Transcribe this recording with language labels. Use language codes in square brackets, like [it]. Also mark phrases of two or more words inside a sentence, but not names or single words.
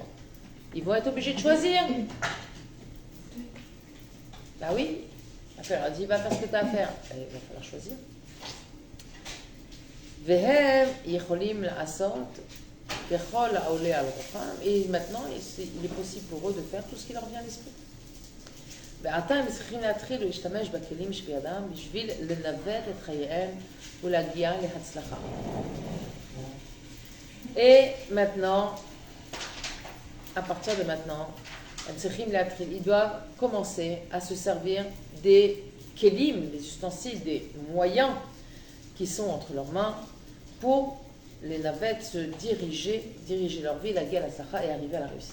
[fr] Ils vont être obligés de choisir. Bah oui, elle leur dit, va faire ce que tu as à faire. Il va falloir choisir. Et maintenant, il est possible pour eux de faire tout ce qui leur vient à l'esprit. [he] ועתה הם צריכים להתחיל להשתמש בכלים שבידם בשביל לנווט את חייהם ולהגיע להצלחה. [fr] Et maintenant, à partir de maintenant, ils doivent commencer à se servir des kelim, des ustensiles, des moyens qui sont entre leurs mains pour les navettes se diriger leur vie, la guerre, la sacha et arriver à la réussite.